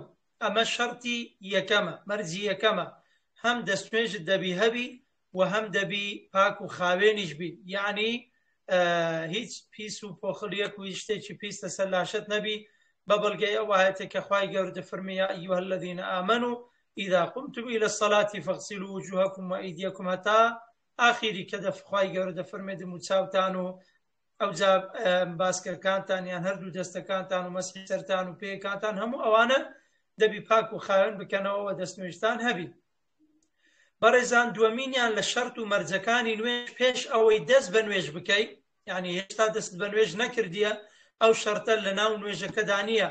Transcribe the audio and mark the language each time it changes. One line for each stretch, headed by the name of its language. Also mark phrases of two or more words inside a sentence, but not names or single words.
Central Kurdish: ئەمە شەرتی یەکەمە، مەرجی یەکەمە. هەم دەستنوێژت دەبی هەبی و هەم دەبی پاک و خاوێنیش بی، یعنی هیچ پیس و پۆخڵیەک و شتێکی پیس لەسەر لاشەت نەبی، بە بەڵگەی ئەو ئاەتە کە خوای گەورە دەفەرمێ
Arabic: یا ئەیها الذین ئامنوا ئیذا قمتم إلى الصلاة فاغسلوا وجوهكم وأيديكم،
Central Kurdish: هەتا ئاخیری کە خوای گەورە دەفەرمێ دەم و چاوتان و ئەو جا باسکەکانتان یان هەردوو دەستەکانتان و مەسحی سەرتان و پێیەکانتان، هەموو ئەوانە دەبی پاک و خاوێن بکەنەوە دەستنوێژتان هەبی. بەڕێزان، دووەمینیان لە شەرت و مەرجەکانی نوێژ پێش ئەوەی دەست بە نوێژ بکەی، یعنی هێشتا دەست بە نوێژ نەکردیە، ئەو شەرتە لە ناو نوێژەکەدا نییە.